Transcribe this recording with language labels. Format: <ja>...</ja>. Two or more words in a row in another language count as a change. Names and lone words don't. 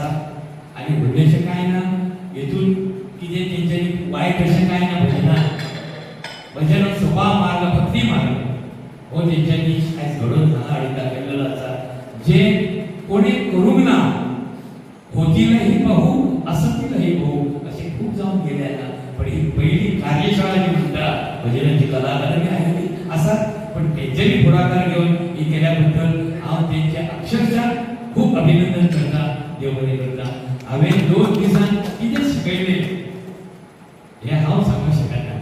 <kok>आनी व्हडलेंशें कांय ना हेतून कितें तेंच्यांनी वायट अशें कांय ना भजनान. भजन हो सोपा मार्ग भक्ती मार्ग हो तेंच्यांनी आयज घडोवन हांगा हाडून दाखयलेलो आसा.</kok> <mr>जें कोणी करूंक ना होतीलही बहु असतीलही बहु असे खूप जाऊन गेले आता.</mr> <kok>पण ही पहिली कार्यशाळा जी म्हणटा भजनाची कलाकारांनी आयली आसात पण तेंच्यांनी पुढाकार घेऊन ही केल्याबद्दल हांव तेंचे अक्षरशः खूप अभिनंदन करता. देव बरें करता. हांवें 2 दिसान कितें शिकयलें हें हांव सांगूंक शकना.</kok>